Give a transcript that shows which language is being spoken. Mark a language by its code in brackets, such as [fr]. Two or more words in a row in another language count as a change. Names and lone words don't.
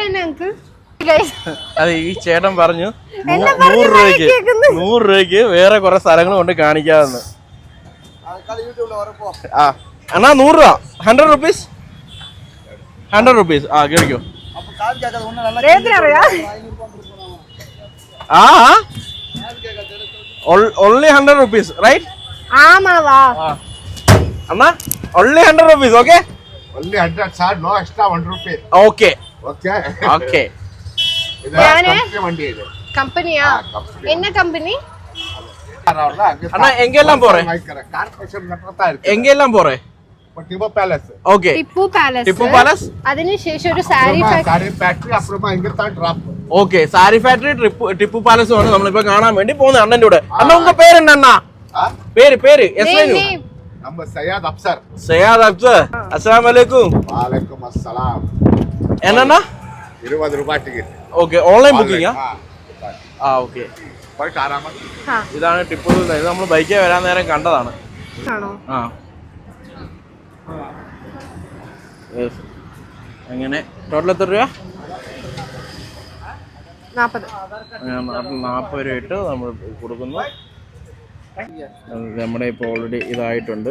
[ml] അതെ, ഈ ചേട്ടൻ പറഞ്ഞു 100 രൂപയ്ക്ക് വേറെ കുറെ സ്ഥലങ്ങൾ കൊണ്ട് കാണിക്കാമെന്ന്. ആ അണ്ണാ, 100 രൂപ, 100 റുപ്പീസ്. [en] 100 rupees. ആ കേൾക്കോ. ആ only 100 rupees, right? Anna, only 100 rupees, okay? Only 100, sir. No extra 1 rupee. Okay. Okay. [ml] കമ്പനിയാ? என்ன കമ്പനി? [ta] அண்ணா எங்கெல்லாம் போறே? [ml] ഓക്കെ, ടിപ്പു പാലസ്. അതിനുശേഷം ഒരു സാരി ഫാക്ടറി അപ്പുറമാ ഇങ്ങത്താ ഡ്രോപ്പ്. ഓക്കെ, സാരി ഫാക്ടറി, ടിപ്പു പാലസും ആണ് നമ്മളിപ്പോ കാണാൻ വേണ്ടി പോകുന്നത് അണ്ണൻ്റെ കൂടെ. അണ്ണ ഉങ്ക പേരെന്താ അണ്ണാ? പേര് [ta] நம்ம சையத் அப்சர். [ar] السلام عليكم. وعليكم السلام. [ta] என்னன்னா 20 ரூபாய் டிக்கெட். ஓகே, [en] online booking? [ta] ஓகே. [ml] പോയിട്ട് ആരാമത്. ഇതാണ് ടിപ്പു സുൽത്താൻ. ഇത് നമ്മൾ ബൈക്കിൽ വരാൻ നേരം കണ്ടതാണ്. ആണോ? ആ അങ്ങനെ ടോട്ടൽ എത്ര രൂപ? 40. 40 രൂപ ഇട്ട് നമ്മൾ കൊടുക്കുന്നു. നമ്മുടെ ഇപ്പോൾ ഓൾറെഡി ഇതായിട്ടുണ്ട്.